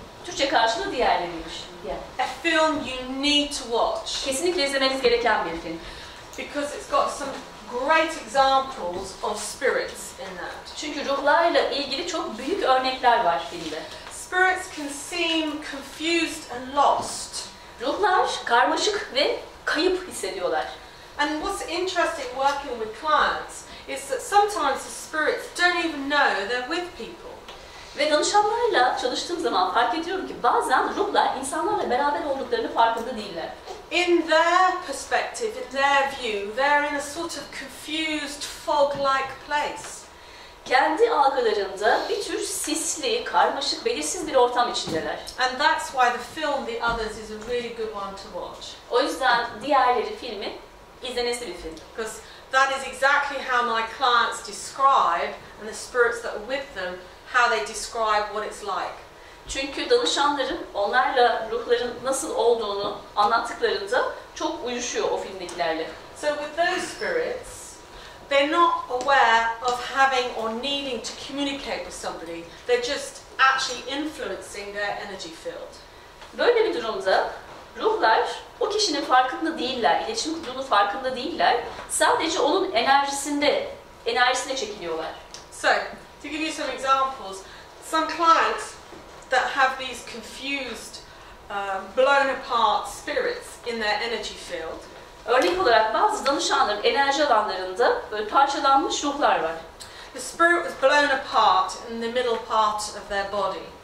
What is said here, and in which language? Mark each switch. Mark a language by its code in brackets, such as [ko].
[tr] Türkçe karşılığı diğerleriymiş. [en] A film you need to watch. [tr] Kesinlikle izlemeniz gereken bir film. [en] Because it's got some great examples of spirits in that. [tr] Çünkü ruhlarla ilgili çok büyük örnekler var filmde. [en] Spirits can seem confused and lost. [tr] Ruhlar karmaşık ve kayıp hissediyorlar. [en] And what's interesting working with clients is that sometimes the spirits don't even know they're with people. [tr] Ve danışanlarla çalıştığım zaman fark ediyorum ki bazen ruhlar insanlarla beraber olduklarını farkında değiller. [en] In their perspective, in their view, they're in a sort of confused, fog-like place. [tr] Kendi algılarında bir tür sisli, karmaşık, belirsiz bir ortam içindeler. [en] And that's why the film The Others is a really good one to watch. [tr] O yüzden Diğerleri filmi izlenesi bir film. [en] Because that is exactly how my clients describe, and the spirits that are with them, how they describe what it's like. [tr] Çünkü danışanlarım onlarla ruhların nasıl olduğunu anlattıklarında çok uyuşuyor o filmdekilerle. [en] So with those spirits, they're not aware of having or needing to communicate with somebody. They're just actually influencing their energy field. [tr] Böyle bir durumda ruhlar o kişinin farkında değiller, iletişim kurduğunun farkında değiller. Sadece onun enerjisine çekiliyorlar. [en] So, to give you some examples, some clients that have these confused, blown apart spirits in their energy field. [tr] Örnek olarak bazı danışanların enerji alanlarında böyle parçalanmış ruhlar var. [en] The spirit was blown apart in the middle part of their body.